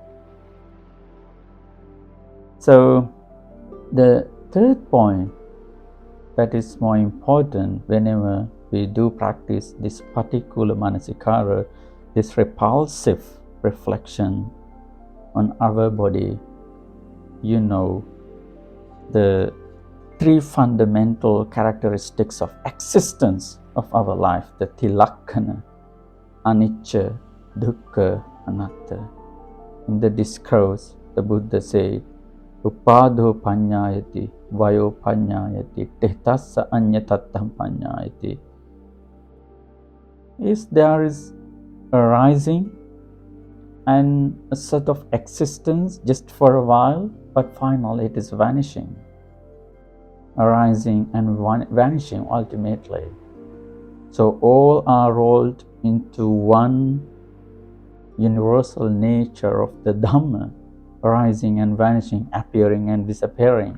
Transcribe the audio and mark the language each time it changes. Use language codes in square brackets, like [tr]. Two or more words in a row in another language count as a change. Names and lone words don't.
[en] So the third point that is more important whenever we do practice this particular manasikara, this repulsive reflection on our body, you know, the three fundamental characteristics of existence of our life, the tilakkana, [pi] anicca, dukkha, anatta. [en] In the discourse, the Buddha said, [pi] Upado panyayati, vayo panyayati, tehtassa anyatattam panyayati. [en] There is arising and a sort of existence just for a while, but finally it is vanishing. Arising and vanishing ultimately. So all are rolled into one universal nature of the Dhamma, arising and vanishing, appearing and disappearing.